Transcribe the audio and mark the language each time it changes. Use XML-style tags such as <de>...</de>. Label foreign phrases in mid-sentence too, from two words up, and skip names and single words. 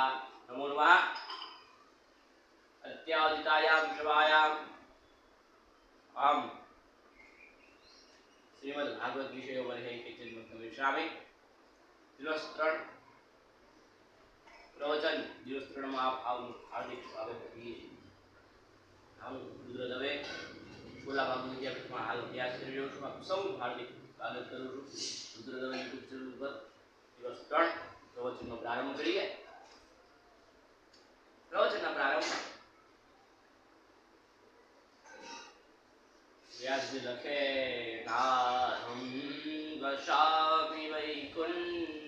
<sa>नमो नमः। अत्याजितायां सभायां आम श्रीमद् भागवत विषय वर्हे किंचित वक्तव्यमिष्यामि।</sa> <gu>દિવસ 3 પ્રવચન દિવસ 3 માં આપ હાર્દિક સ્વાગત કરીએ છીએ। હું રુદ્રદવે છોલા બાબુ વિદ્યાપીઠમાં હાલ અભ્યાસ કરી રહ્યો છું। આપ સૌ હાર્દિક સ્વાગત કરું છું રુદ્રદવે યુટ્યુબ ચેનલ પર। દિવસ 3 પ્રવચનનો પ્રારંભ કરીએ। પ્રવચનના પ્રારંભમાં વ્યાસજી લખે</gu> <sa>नाहं वशामि वैकुंठ।</sa>